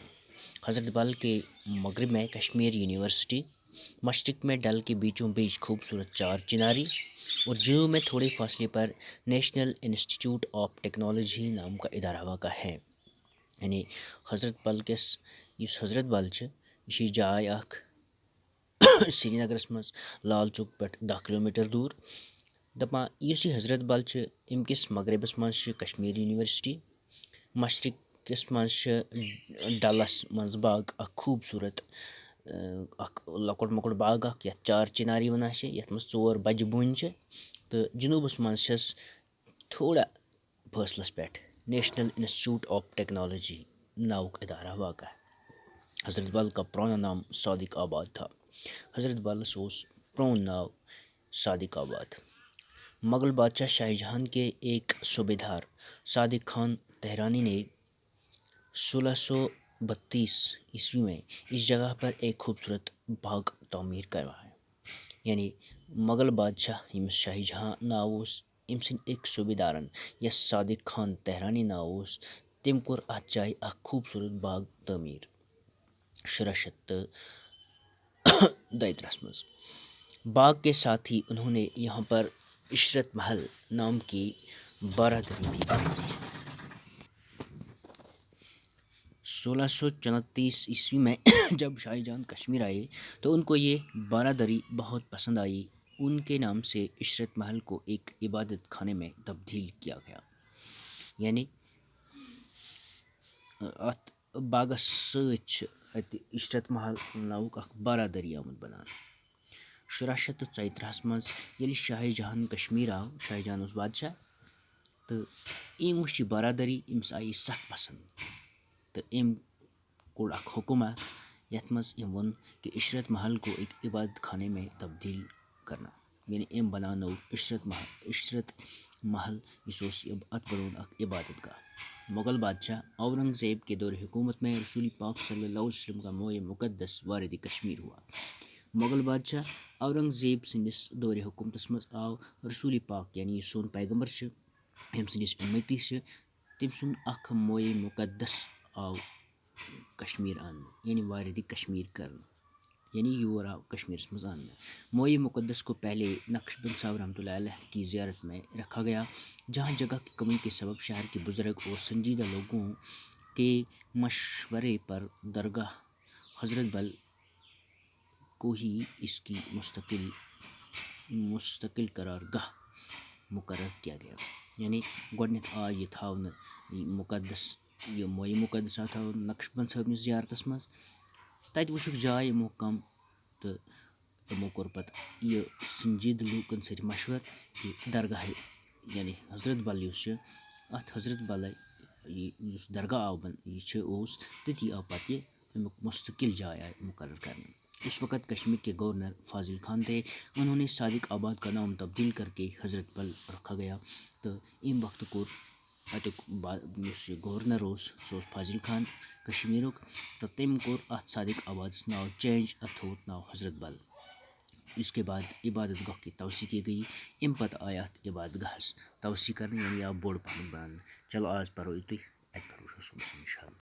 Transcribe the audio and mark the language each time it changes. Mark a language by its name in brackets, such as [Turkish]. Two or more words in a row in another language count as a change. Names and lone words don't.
[Urdu] حضرت بل کے مغرب میں کشمیر یونیورسٹی، مشرق میں ڈل کے بیچوں بیچ خوبصورت چار چناری اور جنوب میں تھوڑے فاصلے پر نیشنل انسٹیٹیوٹ آف ٹیکنالوجی نام کا ادارہ واقع ہے۔ [Kashmiri] یعنی حضرت بل کس حضرت بل یہ جائے اخ سری نگرس مز لال چوک پہ 10 کلومیٹر دور دپان اس حضرت بل ام کس مغربس مز کشمیر یونیورسٹی، مشرقس مز ڈلس مز باغ اخ خوبصورت اخ لکٹ مکٹ باغ اخ یتھ چار چناری ونان یتھ مز 4 بجہ بون تو جنوبس مز تھوڑا فاصلس پہ نیشنل انسٹیٹیوٹ آف ٹیکنالوجی ناؤک ادارہ واقع ہے۔ [Urdu] حضرت بل کا پرانا نام صادق آباد تھا۔ [Kashmiri] حضرت بل پرون ناو صادق آباد۔ [Urdu] مغل بادشاہ شاہ جہاں کے ایک صوبیدار صادق خان تہرانی نے 1632 میں اس جگہ پر ایک خوبصورت باغ تعمیر کروایا۔ [Kashmiri] یعنی مغل بادشاہ یمس شاہ جہاں ناو ام سند ایک صوبیدارن یس صادق خان تہرانی ناو تم کور ات جائے اخ خوبصورت باغ تعمیر 1632 مز۔ [Urdu] باغ کے ساتھ ہی انہوں نے یہاں پر عشرت محل نام کی بارادری بھی بنائی۔ 1634 میں جب شاہ جہاں کشمیر آئے تو ان کو یہ بارادری بہت پسند آئی۔ ان کے نام سے عشرت محل کو ایک عبادت خانے میں تبدیل کیا گیا۔ [Kashmiri] یعنی ات باغس ست عشرت محل ناؤک اخ بارادری آمت بنان۔ 1634 مز یل شاہ جہاں کشمیر آو، شاہ جہاں بادشاہ تو ام وچ بارادری امس آئی سخ پسند تو ام کوڑ اخ حکم یتھ مز ام ون کہ [Urdu] عشرت محل کو ایک عبادت خانے میں تبدیل کرنا۔ [Kashmiri] یعنی ام بنانو عشرت محل ات بنون اخ عبادت گاہ۔ [Urdu] مغل بادشاہ اورنگ زیب کے دور حکومت میں رسول پاک صلی اللہ علیہ وسلم کا موئے مقدس وارد کشمیر ہوا۔ [Kashmiri] مغل بادشاہ اورنگ زیب سندس دور حکومتس مز آو رسول پاک یعنی سون پیغمبر یم سندس امتی تم سن اخ موئے مقدس آو کشمیر ان یعنی وارد کشمیر کرنا، یعنی یور آو کشمیرس مز آنا۔ [Urdu] موئے مقدس کو پہلے نقش بند صاحب رحمۃ اللہ علیہ کی زیارت میں رکھا گیا، جہاں جگہ کی کمی کے سبب شہر کے بزرگ اور سنجیدہ لوگوں کے مشورے پر درگاہ حضرت بل کو ہی اس کی مستقل قرار گاہ مقرر کیا گیا۔ [Kashmiri] یعنی گۄڈنیتھ آو یہ تھاونہ مقدس یہ موئے مقدس آو تھاونہ نقش بند صٲبنہِ زیارتس مز، تتہِ وٕچھُکھ جاے یِمو کم تو یِمو کوٚر پتہٕ یہ سنجیدٕ لوٗکن سۭتۍ مشور کہ درگاہ یعنی حضرت بل یُس ات حضرت بل یُس درگاہ آو یہ اوس تٔتی آو پتہٕ یہ امیُک مستقل جاے آئے مقرر کرنے۔ [Urdu] اس وقت کشمیر کے گورنر فاضل خان تھے، انہوں نے صادق آباد کا نام تبدیل کر کے حضرت بل رکھا گیا [Kashmiri] تو ام وقت کور اتک اس گورنر سہ فاضل خان کشمیرک تو تم کور ات صادق آبادس ناو چینج، ات تھووُکھ ناو حضرت بل۔ [Urdu] اس کے بعد عبادت گاہ کی توسیع کی گئی، [Kashmiri] ام پتہ آیا ات عبادت گاہس توسیع کرنے یعنی آو بوڑ پہن بنانا۔ چلو آج پرو یُتُے، اتہِ پرو صبحس انشاءاللہ۔